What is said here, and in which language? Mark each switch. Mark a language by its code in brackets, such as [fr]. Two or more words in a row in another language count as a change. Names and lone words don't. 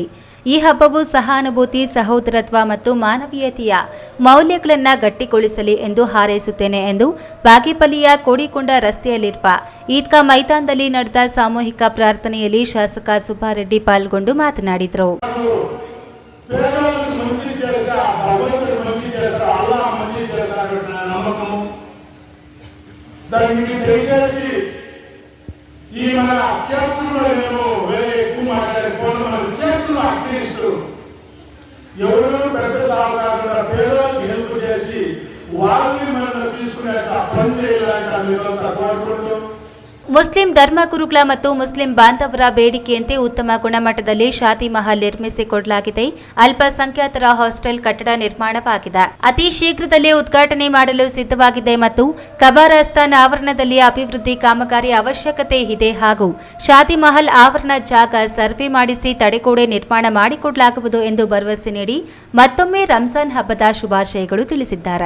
[kn] ಈ ಹಬ್ಬವು ಸಹಾನುಭೂತಿ, ಸಹೋದರತ್ವ ಮತ್ತು ಮಾನವೀಯತೆಯ ಮೌಲ್ಯಗಳನ್ನು ಗಟ್ಟಿಗೊಳಿಸಲಿ ಎಂದು ಹಾರೈಸುತ್ತೇನೆ ಎಂದು ಬಾಗೇಪಲ್ಲಿಯ ಕೋಡಿಕೊಂಡ ರಸ್ತೆಯಲ್ಲಿರುವ ಈದ್ಗಾ ಮೈದಾನದಲ್ಲಿ ನಡೆದ ಸಾಮೂಹಿಕ ಪ್ರಾರ್ಥನೆಯಲ್ಲಿ ಶಾಸಕ ಸುಬ್ಬಾರೆಡ್ಡಿ ಪಾಲ್ಗೊಂಡು ಮಾತನಾಡಿದರು. [te] దానికి దయచేసి ఈ మన అభ్యర్థులు ఎక్కువ మాట్లాడుకోవడం మన విద్యార్థులు అక్టివిస్టులు ఎవరు పెద్ద సాగుకారుల పేదలకు హెల్ప్ చేసి వాళ్ళని మనం తీసుకునే పని చేయాలంటే మీరంతా కోరుకుంటూ [kn] ಮುಸ್ಲಿಂ ಧರ್ಮಗುರುಗಳ ಮತ್ತು ಮುಸ್ಲಿಂ ಬಾಂಧವರ ಬೇಡಿಕೆಯಂತೆ ಉತ್ತಮ ಗುಣಮಟ್ಟದಲ್ಲಿ ಶಾದಿ ಮಹಲ್ ನಿರ್ಮಿಸಿಕೊಡಲಾಗಿದೆ. ಅಲ್ಪಸಂಖ್ಯಾತರ ಹಾಸ್ಟೆಲ್ ಕಟ್ಟಡ ನಿರ್ಮಾಣವಾಗಿದೆ. ಅತಿ ಶೀಘ್ರದಲ್ಲೇ ಉದ್ಘಾಟನೆ ಮಾಡಲು ಸಿದ್ಧವಾಗಿದೆ ಮತ್ತು ಕಬರಸ್ತಾನ್ ಆವರಣದಲ್ಲಿ ಅಭಿವೃದ್ಧಿ ಕಾಮಗಾರಿ ಅವಶ್ಯಕತೆ ಇದೆ ಹಾಗೂ ಶಾದಿ ಮಹಲ್ ಆವರಣ ಜಾಗ ಸರ್ವೆ ಮಾಡಿಸಿ ತಡೆಗೋಡೆ ನಿರ್ಮಾಣ ಮಾಡಿಕೊಡಲಾಗುವುದು ಎಂದು ಭರವಸೆ ನೀಡಿ ಮತ್ತೊಮ್ಮೆ ರಂಜಾನ್ ಹಬ್ಬದ ಶುಭಾಶಯಗಳು ತಿಳಿಸಿದ್ದಾರೆ.